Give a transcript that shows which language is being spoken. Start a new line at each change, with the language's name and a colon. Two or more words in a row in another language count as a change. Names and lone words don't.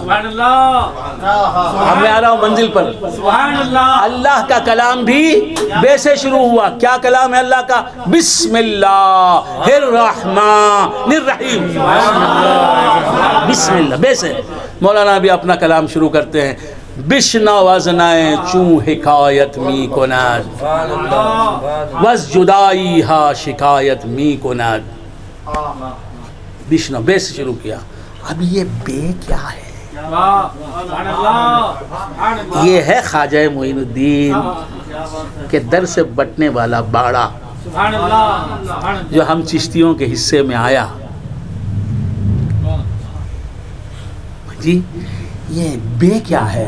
Arabic: سبحان اللہ.
Urdu: اب میں آ رہا ہوں منزل پر.
Arabic: سبحان اللہ.
Urdu: اللہ کا کلام بھی بے سے شروع ہوا. کیا کلام ہے اللہ کا؟
Arabic: بسم اللہ الرحمن الرحیم. بسم اللہ
Urdu: بے سے. مولانا بھی اپنا کلام شروع کرتے ہیں
Persian: بشنو وزنائے چوں حکایت می کند وز جدائی ہا شکایت می کند.
Urdu: بشنو بے سے شروع کیا. اب یہ بے کیا ہے؟
Arabic: سبحان اللہ.
Urdu: یہ ہے خواجہ معین الدین کے در سے بٹنے والا باڑا
Arabic: سبحان اللہ.
Urdu: جو ہم چشتیوں کے حصے میں آیا. جی یہ بے کیا ہے؟